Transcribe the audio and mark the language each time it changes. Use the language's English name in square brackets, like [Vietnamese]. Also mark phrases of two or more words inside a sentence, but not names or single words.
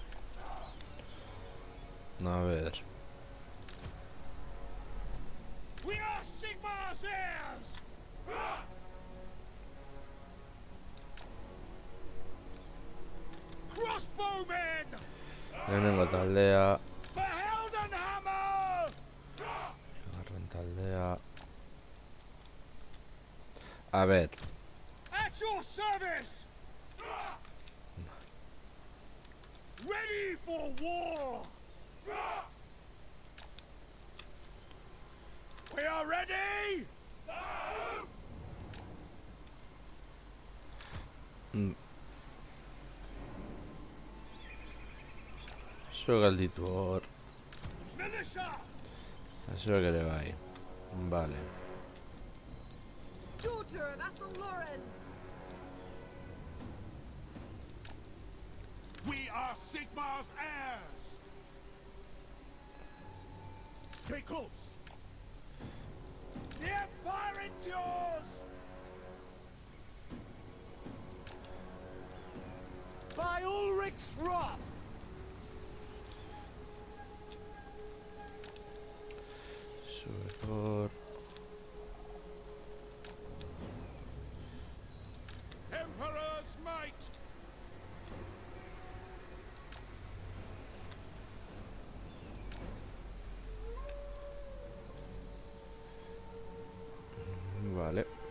[Spanish] A ver. [English] We are Sigmar's heirs! Crossbowmen! [Basque] Lehenengo taldea. [English] For Heldenhammer! [Basque] Bigarren taldea. [Spanish] A ver. [English] At your service! Ready for war! We are ready! [Basque] Zuek galditu hor. [English] Militia! [Basque] Zuek ere bai. Vale. [English] Daughter of Athelloren! We are Sigmar's heirs! Stay close. The Empire endures! By Ulrich's wrath. [Basque] Zuek hor. [English] Emperor's might! [Basque] Vale.